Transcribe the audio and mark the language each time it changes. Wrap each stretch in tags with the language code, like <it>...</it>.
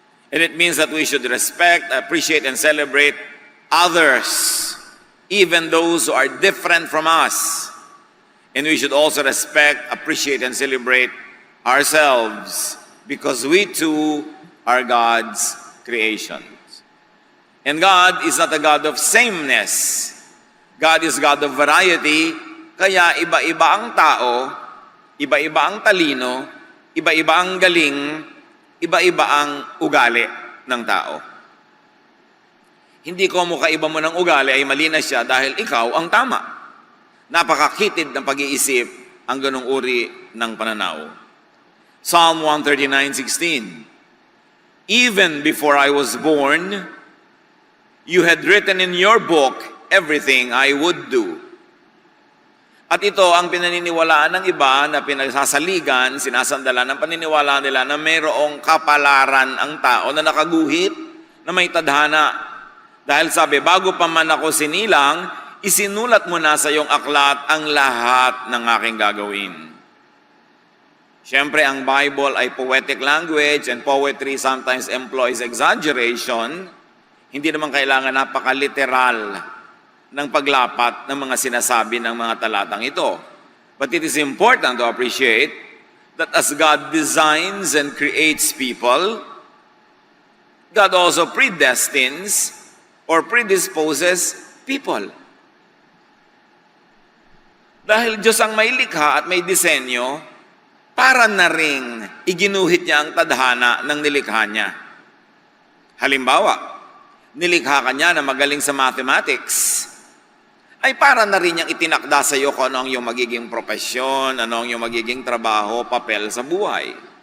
<en>And it means that we should respect, appreciate, and celebrate others, even those who are different from us. And we should also respect, appreciate, and celebrate ourselves because we too are God's creations. And God is not a God of sameness. God is God of variety,</en> <tl>kaya iba-iba ang tao, iba-iba ang talino, iba-iba ang galing, iba-iba ang ugali ng tao. Hindi ko mukaiba mo ng ugali ay mali na siya dahil ikaw ang tama. Napakakitid ng pag-iisip ang ganong uri ng pananaw.</tl> <en>Psalm 139:16. Even before I was born, you had written in your book everything I would do.</en> <tl>At ito ang pinaniniwalaan ng iba na pinagsasaligan, sinasandalan ng paniniwala nila na mayroong kapalaran ang tao na nakaguhit na may tadhana. Dahil sabi, bago pa man ako sinilang, isinulat mo na sa iyong aklat ang lahat ng aking gagawin. Siyempre, ang Bible ay</tl> <en>poetic language and poetry sometimes employs exaggeration.</en> <tl>Hindi naman kailangan napaka-literal ng paglapat ng mga sinasabi ng mga talatang ito.</tl> <en>But it is important to appreciate that as God designs and creates people, God also predestines or predisposes people.</en> <tl>Dahil Diyos ang may likha at may disenyo, para na ring iginuhit niya ang tadhana ng nilikha niya. Halimbawa, nilikha ka niya na magaling sa mathematics, ay para na rin niyang itinakda sa iyo kung ano ang iyong magiging propesyon, ano ang iyong magiging trabaho, papel sa buhay.</tl>